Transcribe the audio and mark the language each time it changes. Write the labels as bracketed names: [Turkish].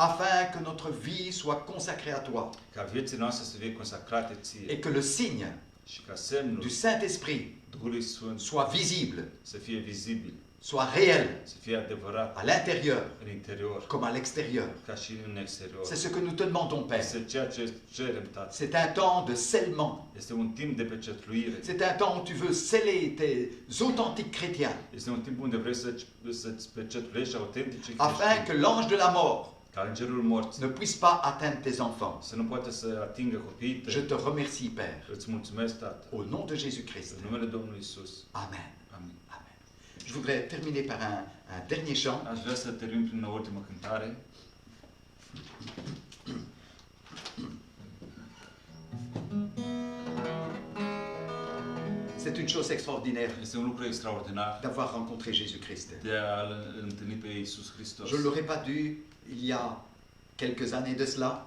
[French] afin que notre vie soit consacrée à toi [Romanian] Ca vieții noastre să fie consacrate ție. [French] et que le signe [Romanian] Și ca semnul [French] du Saint-Esprit [Romanian] Duhului Sfânt [French] soit visible, [Romanian] să fie vizibil, [French] soit réel [Romanian] să fie adevărat [French] à l'intérieur [Romanian] în interior, [French] comme à l'extérieur. [Romanian] ca și în exterior. [French] C'est ce que nous te demandons, Père. [Romanian] Este ceea ce cerem, Tată. [French] C'est un temps de scellement. [Romanian] Este un timp de pecetluire. [French] C'est un temps où tu veux sceller tes authentiques chrétiens, [Romanian] Este un timp unde vrei să-ți pecetluiești autenticii [French] afin [Romanian] creștini. [French] que l'ange de la mort [Romanian] Ca îngerul morții [French] ne puisse pas atteindre tes enfants. [Romanian] să nu poată să atingă copiii [French] Je [Romanian] tăi. [French] te remercie, Père, [Romanian] Îți mulțumesc, Tată. [French] au nom de Jésus-Christ. [Romanian] În numele Domnului Isus. [French] Amen. [Romanian] Amin. [French] Amen. Je voudrais terminer par un dernier chant. [Romanian] Aș vrea să termin prin o ultimă cântare. [French] C'est une chose extraordinaire [Romanian] Este un lucru extraordinar [French] d'avoir rencontré Jésus-Christ. [Romanian] de a-L întâlni pe Iisus Hristos. [French] Je ne l'aurais pas dû il y a quelques années de cela,